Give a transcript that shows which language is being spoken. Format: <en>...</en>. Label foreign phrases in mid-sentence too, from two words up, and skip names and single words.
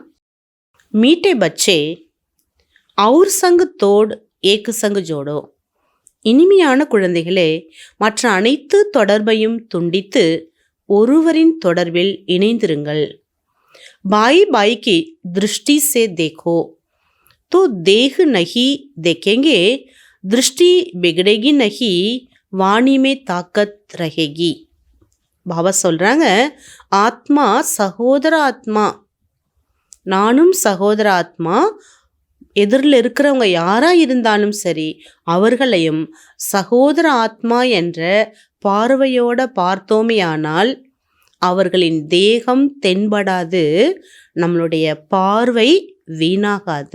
<hi>मीठे बच्चे और संग तोड़ो एक संग जोड़ो.</hi> <ta>இனிமையான குழந்தைகளே, மற்ற அனைத்து தொடர்பையும் துண்டித்து ஒருவரின் தொடர்பில் இணைந்திருங்கள்.</ta> <hi>भाई भाई की दृष्टि से देखो तो देह नहीं देखेंगे, दृष्टि बिगड़ेगी नहीं, वाणी में ताकत रहेगी.</hi> <ta>பாபா சொல்கிறாங்க, ஆத்மா சகோதர ஆத்மா, நானும் சகோதர ஆத்மா. எதிரில் இருக்கிறவங்க யாராக இருந்தாலும் சரி, அவர்களையும் சகோதர ஆத்மா என்ற பார்வையோடு பார்த்தோமேயானால் அவர்களின் தேகம் தென்படாது, நம்மளுடைய பார்வை வீணாகாது.</ta>